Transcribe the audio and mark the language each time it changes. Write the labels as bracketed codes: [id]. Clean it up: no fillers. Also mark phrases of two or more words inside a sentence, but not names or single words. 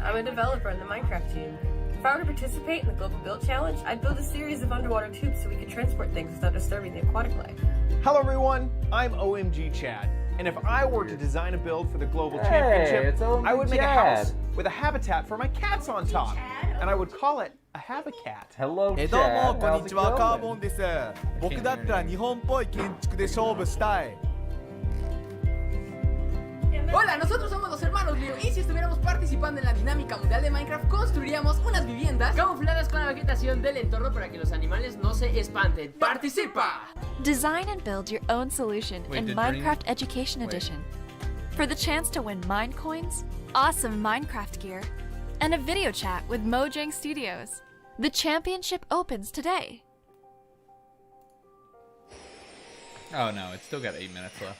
[en] I'm a developer in the Minecraft team. If I were to participate in the Global Build Challenge, I'd build a series of underwater tubes so we could transport things without disturbing the aquatic life. Hello everyone, I'm OMG Chad, and if I were to design a build for the Global Hey, Championship, it's OMG I would make a Chad. house with a habitat for my cats on top, and I would call it a Habicat. Hello, [ja] どうもこんにちは、カーボンです。僕だったら日本っぽい建築で勝負したい。 [es] Hola, nosotros somos los hermanos Liu y si estuviéramos participando en la dinámica mundial de Minecraft, construiríamos unas viviendas camufladas con la vegetación del entorno para que los animales no se espanten. ¡Participa! [en] Design and build your own solution Wait, in did Minecraft Dream- Education Wait. Edition. For the chance to win Mine Coins, awesome Minecraft gear, and a video chat with Mojang Studios. The championship opens today. Oh no, it's still got 8 minutes left.